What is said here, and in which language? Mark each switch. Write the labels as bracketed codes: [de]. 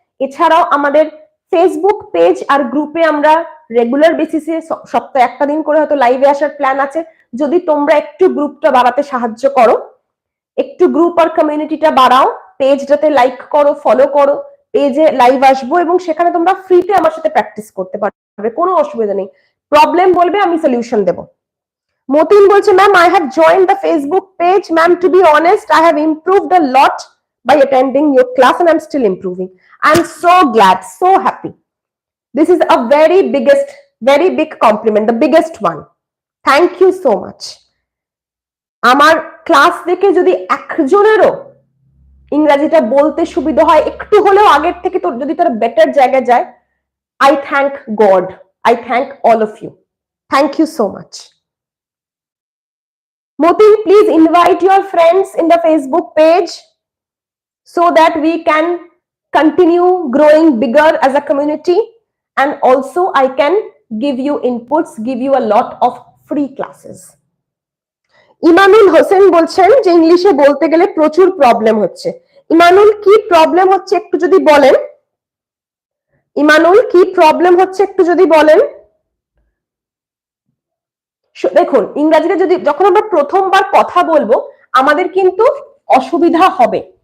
[bn] এছাড়াও আমাদের Facebook page আর গ্রুপে আমরা রেগুলার বেসিসে সপ্তাহে একটা দিন করে হয়তো লাইভে আসার প্ল্যান আছে। যদি তোমরা একটু গ্রুপটা বাড়াতে সাহায্য করো, একটু গ্রুপ আর কমিউনিটিটা বাড়াও, পেজটাতে লাইক করো, ফলো করো, পেজে লাইভ আসবো এবং সেখানে তোমরা ফ্রিতে আমার সাথে প্র্যাকটিস করতে পারবে, কোনো অসুবিধা নেই। প্রবলেম বলবে, আমি সলিউশন দেবো। Motin bolche, [en] ma'am, I have joined the Facebook page. Ma'am, to be honest, I have improved a lot by attending your class and I'm still improving. I'm so glad, so happy. This is a very big compliment, the biggest one. Thank you so much. [bn] আমার class দেখে যদি একজনেরও ইংরেজিটা বলতে সুবিধা হয়, একটু হলেও আগের থেকে তো যদি তারা বেটার জায়গায় যায়, [en] I thank God. I thank all of you. Thank you so much. Motin, please invite your friends in the Facebook page so that we can continue growing bigger as a community, and also I can give you inputs, give you a lot of free classes. [bn] ইমানুল Hossain বলছেন যে ইংলিশে বলতে গেলে প্রচুর problem হচ্ছে। ইমানুল, কি problem হচ্ছে একটু যদি বলেন? ইমানুল, কি প্রবলেম হচ্ছে একটু যদি বলেন? দেখুন, ইংরেজিতে যদি যখন আমরা প্রথমবার কথা বলবো আমাদের কিন্তু অসুবিধা হবে।